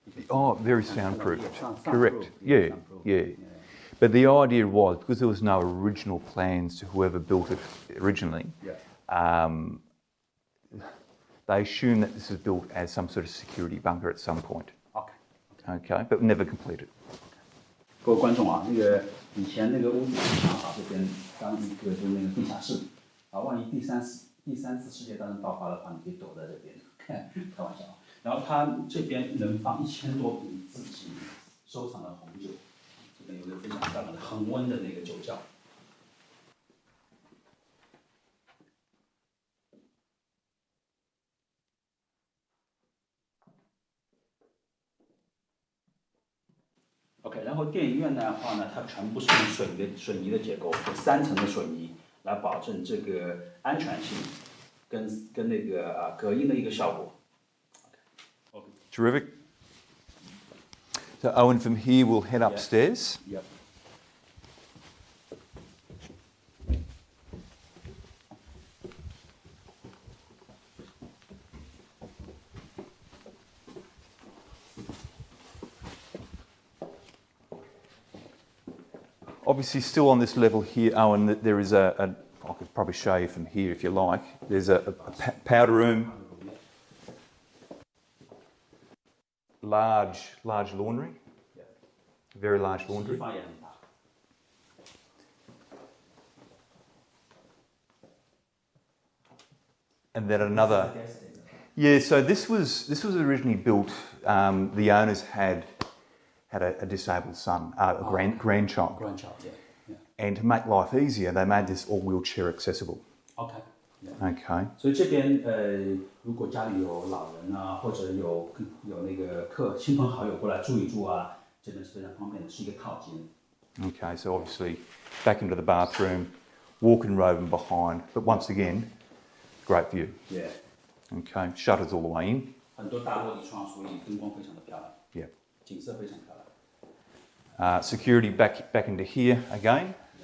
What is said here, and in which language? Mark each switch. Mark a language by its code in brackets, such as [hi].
[en] Oh, very soundproof. Correct. Yeah. But the idea was, because there was no original plans to whoever built it originally, they assumed that this was built as some sort of security bunker at some point. Okay, but never completed. [zh] 各位观众啊，那个以前那个屋顶想好这边当一个就是那个地下室啊，万一第三次世界大战爆发的话，你可以躲在这边，开玩笑。然后它这边能放1000多瓶自己收藏的红酒，这边有一个非常漂亮的恒温的那个酒窖。 OK， 然后电影院的话呢，它全部是用水泥的结构，有3层的水泥来保证这个安全性跟那个隔音的一个效果。 [en] Terrific. So Owen, from here we'll head upstairs. Yep. Obviously, still on this level here, Owen, there is I could probably show you from here if you like. There's a powder room, large laundry, very large laundry. And then another. Yeah, so this was originally built. The owners had a disabled son, a grandchild. Grandchild, yeah. And to make life easier, they made this all wheelchair accessible. OK. Okay. [zh] 所以这边如果家里有老人啊，或者有那个亲朋好友过来住一住啊，这边是非常方便的，是一个套间。 [en] Okay, so obviously back into the bathroom, walk-in robe and behind, but once again, great view. Yeah. Okay, shutters all the way in. [zh] 很多大落地窗，所以灯光非常的漂亮。 [en] Yeah. [zh] 景色非常漂亮。 [en] Security back into here again.